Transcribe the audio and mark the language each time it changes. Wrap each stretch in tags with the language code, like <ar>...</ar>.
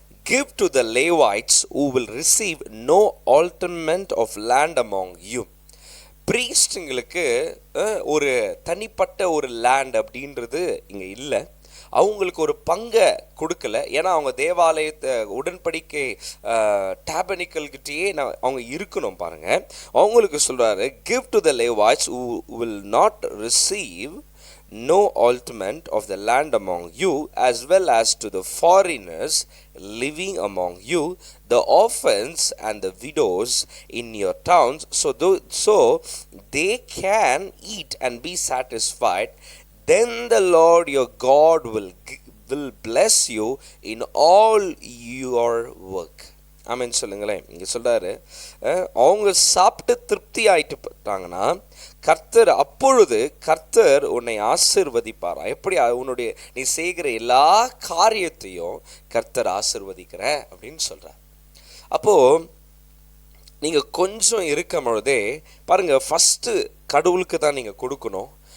<en>give to the Levites who will receive no alternate of land among you.</en> <ta>ப்ரீஸ்டுங்களுக்கு ஒரு தனிப்பட்ட ஒரு land அப்படின்றது இங்கே இல்லை. அவங்களுக்கு ஒரு பங்கை கொடுக்கல. ஏன்னா அவங்க தேவாலயத்தை உடன்படிக்கை டேபனிக்கல்கிட்டயே அவங்க இருக்கணும் பாருங்க. அவங்களுக்கு சொல்றாரு,</ta> <en>give to the Levites who will not receive no alternate of the land among you, as well as to the foreigners living among you, the orphans and the widows in your towns, so they can eat and be satisfied. Then the Lord your God will bless you in all your work.</en> <ta>ஆமென் சொல்லுங்களேன். இங்கே சொல்கிறாரு, அவங்க சாப்பிட்டு திருப்தி ஆயிட்டுட்டாங்கன்னா அப்பொழுது கர்த்தர் உன்னை ஆசீர்வதிப்பாரா. எப்படி உன்னுடைய நீ செய்கிற எல்லா காரியத்தையும் கர்த்தர் ஆசீர்வதிக்கிற அப்படின்னு சொல்கிறார். அப்போது நீங்கள் கொஞ்சம் இருக்கும் பொழுதே பாருங்கள், ஃபஸ்ட்டு கடவுளுக்கு தான் நீங்கள் கொடுக்கணும்.</ta>